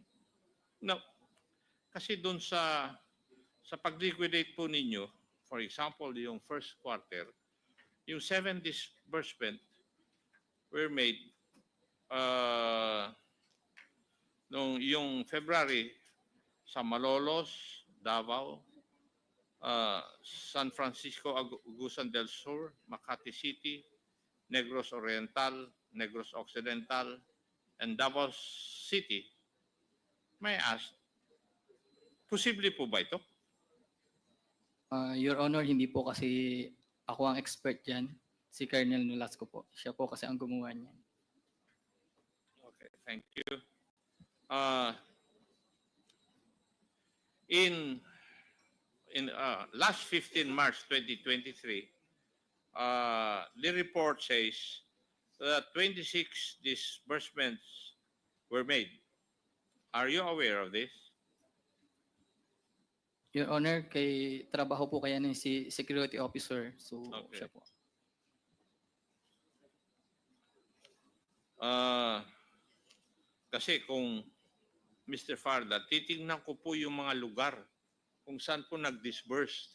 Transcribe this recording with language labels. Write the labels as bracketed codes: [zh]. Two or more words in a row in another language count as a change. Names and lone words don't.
[tl] Now, kasi doon sa pag-liquidate po ninyo, [en] for example, [tl] yung [en] first quarter, [tl] yung 7 [en] disbursement were made [tl] yung February sa Malolos, Davao, San Francisco, Agusan del Sur, Makati City, Negros Oriental, Negros Occidental, and Davao City. [en] May I ask, [tl] posible po ba ito? [en] Your Honor, [tl] hindi po kasi ako ang expert dyan. Si Colonel Nolasco po. Siya po kasi ang gumawa niyan. [en] Okay, thank you. In last 15 March 2023, the report says that 26 disbursements were made. Are you aware of this? Your Honor, [tl] kay trabaho po kaya ng si [en] security officer. [tl] So, Okay. siya po. Kasi kung Mr. Farda, titingnan ko po yung mga lugar kung saan po nag-disburse.